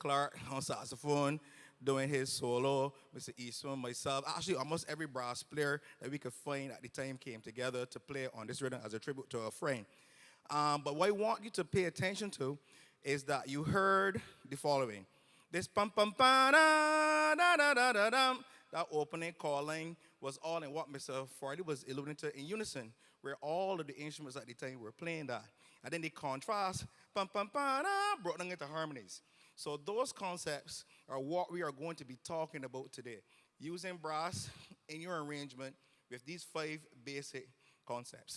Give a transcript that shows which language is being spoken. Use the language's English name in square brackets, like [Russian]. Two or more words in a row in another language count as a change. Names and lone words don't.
[English] Clark on saxophone, doing his solo, Mr. Eastman, myself. Actually, almost every brass player that we could find at the time came together to play on this rhythm as a tribute to a friend. But what I want you to pay attention to is that you heard the following. This pum pum pa da da da da da dum. That opening calling was all in what Mr. Fardy was alluding to in unison, where all of the instruments at the time were playing that. And then the contrast, pum pum pa da, brought them into harmonies. So those concepts are what we are going to be talking about today, using brass in your arrangement with these 5 basic concepts.